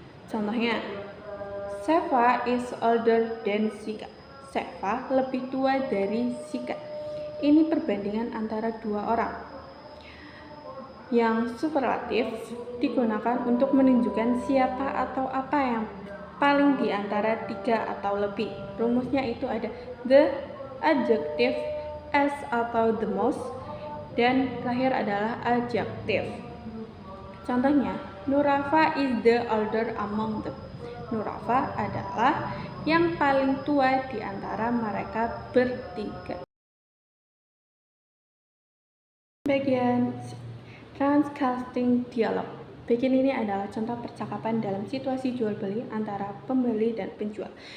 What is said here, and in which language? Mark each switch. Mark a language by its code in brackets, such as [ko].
[id] Contohnya, [en] Seva is older than Sika. [id] Seva lebih tua dari Sika. Ini perbandingan antara dua orang. Yang superlatif digunakan untuk menunjukkan siapa atau apa yang paling di antara 3 atau lebih. Rumusnya itu ada the, adjective, as atau the most, dan terakhir adalah adjective. Contohnya, [en] Nurafa is the older among them. [id] Nurafa adalah yang paling tua di antara mereka bertiga. Bagian transcasting dialog. Bagian ini adalah contoh percakapan dalam situasi jual beli antara pembeli dan penjual.